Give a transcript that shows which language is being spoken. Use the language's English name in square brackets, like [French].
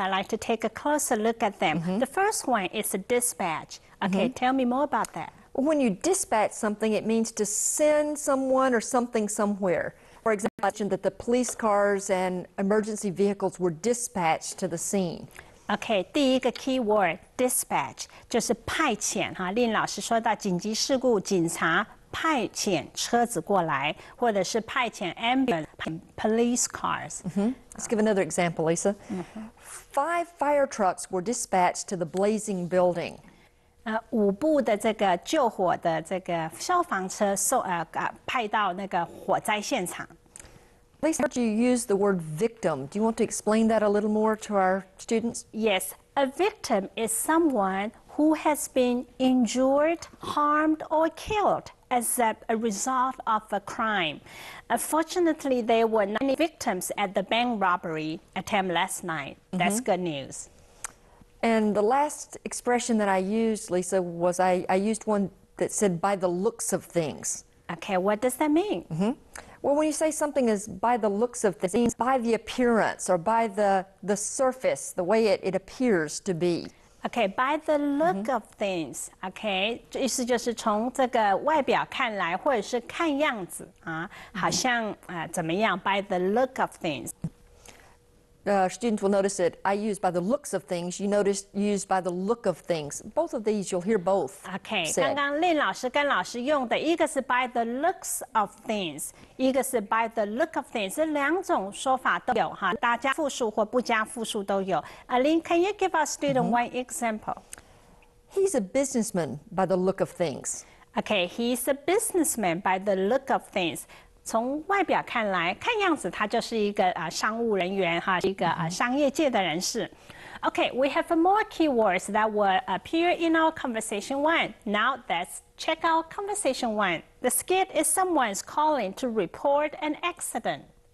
[English] I like to take a closer look at them. The first one is a dispatch. Okay, tell me more about that. When you dispatch something, it means to send someone or something somewhere. For example, I mentioned that the police cars and emergency vehicles were dispatched to the scene. [Chinese] OK， 第一个 keyword dispatch 就是派遣哈。令老师说到紧急事故，警察派遣车子过来，或者是派遣 [English] ambulance police cars。 Let's give another example, Lisa. 5 fire trucks were dispatched to the blazing building. [Chinese] 5部的这个救火的这个消防车派到那个火灾现场。 [English] Lisa, I heard you use the word victim. Do you want to explain that a little more to our students? Yes, a victim is someone who has been injured, harmed, or killed as a result of a crime. Unfortunately, there were 9 victims at the bank robbery attempt last night. That's good news. And the last expression that I used, Lisa, was I used one that said, by the looks of things. Okay, what does that mean? Well, when you say something is by the looks of things, it means by the appearance or by the surface, the way it appears to be. Okay, by the look of things. [Chinese] Okay, 意思就是从这个外表看来，或者是看样子啊，好像怎么样 ？ [English] By the look of things. Students will notice that I use by the looks of things. You notice use by the look of things. Both of these you'll hear both. Okay, said. [Chinese] 刚刚令老师跟老师用的一个是 [English] by the looks of things， [Chinese] 一个是 [English] by the look of things， [Chinese] 这2种说法都有哈，大加复数或不加复数都有。 [English] Aline, can you give our student one example? He's a businessman by the look of things. Okay, he's a businessman by the look of things. [Chinese] 从外表看来，看样子他就是一个商务人员哈，一个商业界的人士。 [English] Okay, we have more keywords that will appear in our conversation 1. Now let's check out conversation 1. The skit is someone's calling to report an accident.